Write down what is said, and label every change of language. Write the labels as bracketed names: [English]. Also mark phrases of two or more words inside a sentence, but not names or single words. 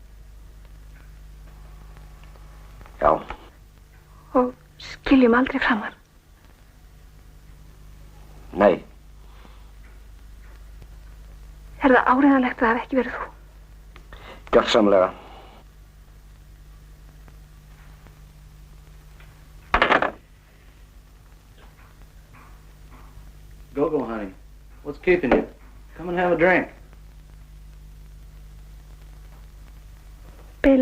[Icelandic] Já. Og skiljum aldrei framar. Nei. Er það áreiðanlegt að það hafi ekki verið þú? Gjörsamlega. [English] Go, honey. What's keeping you? Come and have a drink. Bill.